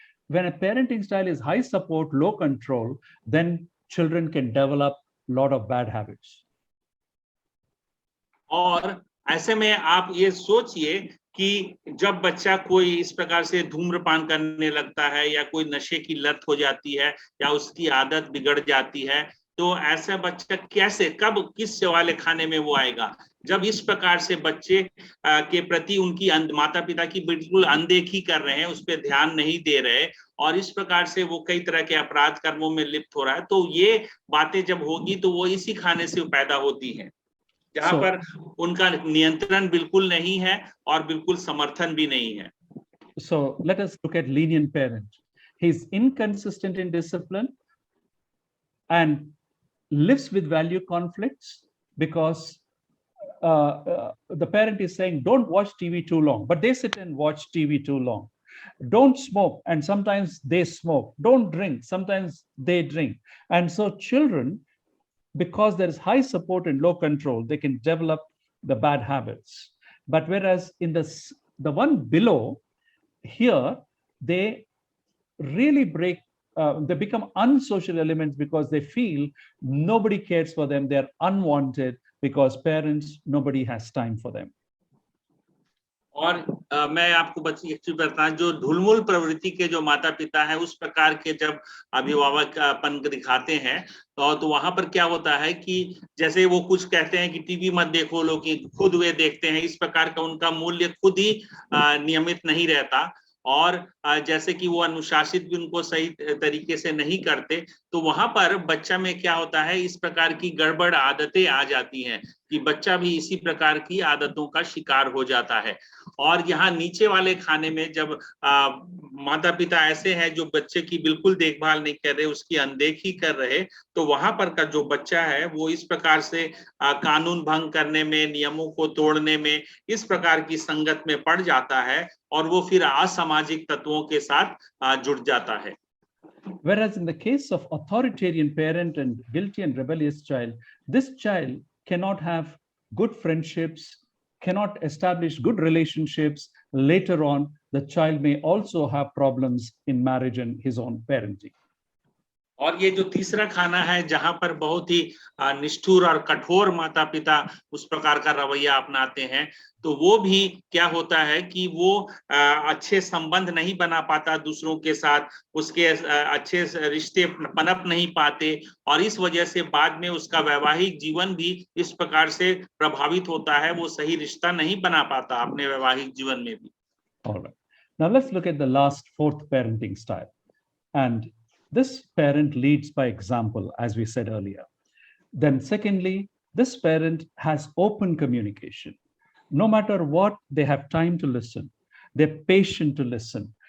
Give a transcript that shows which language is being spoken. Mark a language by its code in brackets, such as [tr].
[en] When a parenting style is high support, low control, then children can develop a lot of bad habits. [hi] और ऐसे में आप ये सोचिए कि जब बच्चा कोई इस प्रकार से धूम्रपान करने लगता है, या कोई नशे की लत हो जाती है, या उसकी आदत बिगड़ जाती है, तो ऐसा बच्चा कैसे, कब, किस वाले खाने में वो आएगा? जब इस प्रकार से बच्चे के प्रति उनकी माता पिता की बिल्कुल अनदेखी कर रहे हैं, उस पर ध्यान नहीं दे रहे, और इस प्रकार से वो कई तरह के अपराध कर्मों में लिप्त हो रहा है, तो ये बातें जब होगी तो वो इसी खाने से पैदा होती हैं, जहां पर उनका नियंत्रण बिल्कुल नहीं है और बिल्कुल समर्थन भी नहीं है। [en] So let us look at lenient parent. He's inconsistent in discipline and lives with value conflicts because the parent is saying, don't watch TV too long, but they sit and watch TV too long. Don't smoke, and sometimes they smoke. Don't drink, sometimes they drink. And so children, because there is high support and low control, they can develop the bad habits. But whereas in the one below, here they really break, they become unsocial elements because they feel nobody cares for them, they're unwanted because parents, nobody has time for them. [hi] और मैं आपको बताऊं, जो ढुलमुल प्रवृत्ति के जो माता पिता हैं उस प्रकार के जब अभिभावकपन दिखाते हैं तो वहां पर क्या होता है कि जैसे वो कुछ कहते हैं कि टीवी मत देखो, लोग कि खुद वे देखते हैं, इस प्रकार का उनका मूल्य खुद ही नियमित नहीं रहता। और जैसे कि वो अनुशासित भी उनको सही तरीके से नहीं करते, तो वहां पर बच्चा में क्या होता है, इस प्रकार की गड़बड़ आदतें आ जाती हैं कि बच्चा भी इसी प्रकार की आदतों का शिकार हो जाता है। और यहाँ नीचे वाले खाने में जब माता पिता ऐसे हैं जो बच्चे की बिल्कुल देखभाल नहीं कर रहे, उसकी अनदेखी कर रहे, तो वहां पर का जो बच्चा है वो इस प्रकार से कानून भंग करने में, नियमों को तोड़ने में, इस प्रकार की संगत में पड़ जाता है और वो फिर असामाजिक तत्वों के साथ जुड़ जाता है। [en] Whereas in the case of authoritarian parent and guilty and rebellious child, this child cannot have good friendships, cannot establish good relationships. Later on, the child may also have problems in marriage and his own parenting. [hi] और ये जो तीसरा खाना है, जहां पर बहुत ही निष्ठुर और कठोर माता पिता उस प्रकार का रवैया अपनाते हैं, तो वो भी क्या होता है कि वो अच्छे संबंध नहीं बना पाता दूसरों के साथ, उसके अच्छे रिश्ते पनप नहीं पाते, और इस वजह से बाद में उसका वैवाहिक जीवन भी इस प्रकार से प्रभावित होता है, वो सही रिश्ता नहीं बना पाता अपने वैवाहिक जीवन में भी। [en] All right. Now let's look at the last, fourth parenting style. And this parent leads by example, as we said earlier. Then secondly, this parent has open communication. No matter what, they have time to listen. They're patient to listen.